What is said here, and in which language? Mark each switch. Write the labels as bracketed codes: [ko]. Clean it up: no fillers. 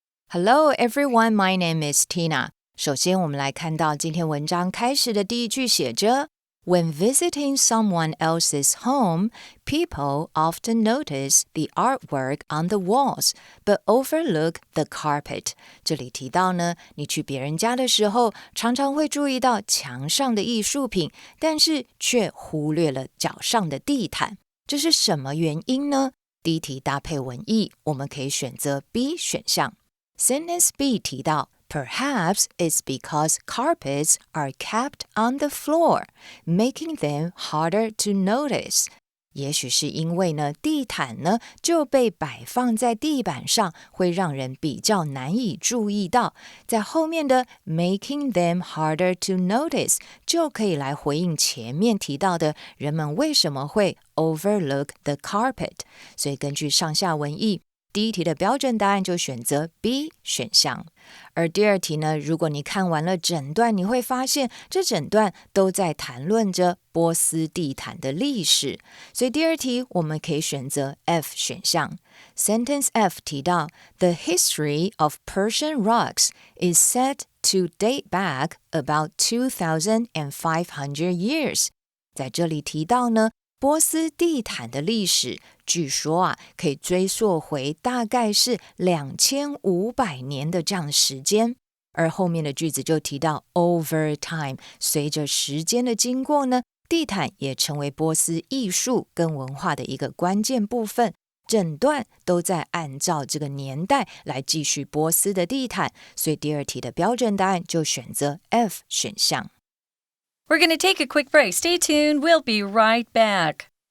[en] Hello, everyone. My name is Tina. [zh] 首先，我们来看到今天文章开始的第一句写着 [en] When visiting someone else's home, people often notice the artwork on the walls, but overlook the carpet. [zh] 这里提到呢，你去别人家的时候，常常会注意到墙上的艺术品，但是却忽略了脚上的地毯。这是什么原因呢？第一题搭配文意，我们可以选择 B 选项。 [en] Sentence B [zh] 提到 [en] Perhaps it's because carpets are kept on the floor, making them harder to notice. [zh] 也许是因为呢，地毯呢就被摆放在地板上，会让人比较难以注意到。在后面的 [en] making them harder to notice [zh] 就可以来回应前面提到的人们为什么会 [en] overlook the carpet。 [zh] 所以根据上下文意，第一题的标准答案就选择 B 选项。而第二题呢，如果你看完了整段，你会发现这整段都在谈论着波斯地毯的历史。所以第二题我们可以选择 F 选项。 [en] Sentence F [zh] 提到 [en] The history of Persian rugs is said to date back about 2,500 years. [zh] 在这里提到呢，波斯地毯的历史据说可以追溯回大概是2500年的这样的时间。而后面的句子就提到 [en] over time， [zh] 随着时间的经过呢，地毯也成为波斯艺术跟文化的一个关键部分。整段都在按照这个年代来继续波斯的地毯，所以第二题的标准答案就选择 F 选项。 [en] We're going to take a quick break. Stay tuned. We'll be right back.